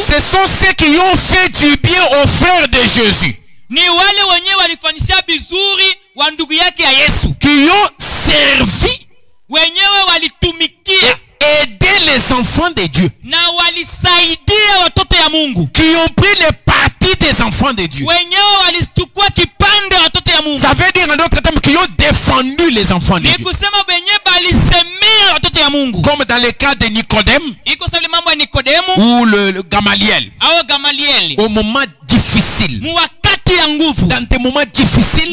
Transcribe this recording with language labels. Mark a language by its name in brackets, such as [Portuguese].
[French] ce sont ceux qui ont fait du bien aux frères de Jésus, [Swahili] ni wale wenyewe walifanyisha vizuri wa ndugu yake ya Yesu, [French] qui ont servi [Swahili] wenyewe walitumikia [French] et aidé les enfants de Dieu, [Swahili] na walisaidia watoto ya Mungu, [French] qui ont pris les parties des enfants de Dieu. [Swahili] wenyewe walichukua kipande ya watoto ya Mungu. [French] Ça veut dire en d'autres termes qui ont défendu les enfants de [Swahili] Ni [French] Dieu. [Swahili] kusema wenyewe balisemea watoto ya Mungu. [French] Comme dans le cas de Nicodème [Swahili] Iko sawa mambo ya Nikodemu [French] ou le Gamaliel. [Swahili] au Gamalieli, [French] Au moment difficile, [Swahili] mu wakati ya nguvu, [French] dans des moments difficiles,